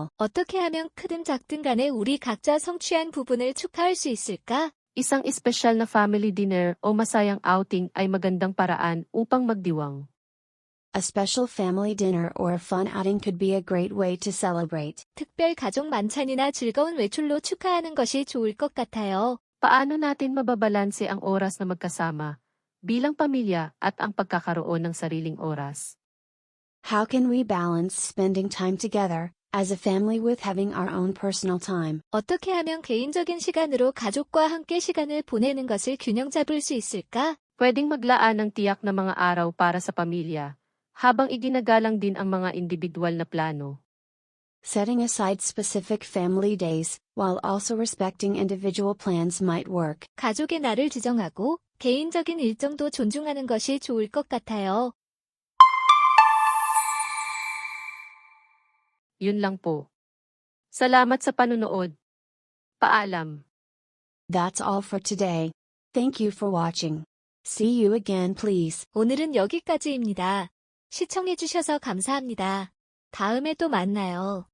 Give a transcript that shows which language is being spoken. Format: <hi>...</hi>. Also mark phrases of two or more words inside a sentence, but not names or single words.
<ko>어떻게 하면 크든 작든 간에 우리 각자 성취한 부분을 축하할 수 있을까?</ko> <tl>Isang espesyal na</tl> <en>family dinner</en> <tl>o masayang outing ay magandang paraan upang magdiwang.</tl> <en>A special family dinner or a fun outing could be a great way to celebrate.</en> <ko>특별 가족 만찬이나 즐거운 외출로 축하하는 것이 좋을 것 같아요.</ko> <tl>Paano natin mababalanse ang oras na magkasama bilang pamilya at ang pagkakaroon ng sariling oras?</tl> <en>How can we balance spending time together as a family with having our own personal time?</en> <ko>어떻게 하면 개인적인 시간으로 가족과 함께 시간을 보내는 것을 균형 잡을 수 있을까?</ko> <tl>Pwedeng maglaan ng tiyak na mga araw para sa pamilya, habang iginagalang din ang mga individual na plano.</tl> <en>Setting aside specific family days, while also respecting individual plans might work.</en> <ko>가족의 날을 지정하고 개인적인 일정도 존중하는 것이 좋을 것 같아요.</ko> <tl>Yun lang po. Salamat sa panunood. Paalam.</tl> <en>That's all for today. Thank you for watching. See you again, please.</en> <ko>오늘은 여기까지입니다. 시청해주셔서 감사합니다. 다음에 또 만나요.</ko>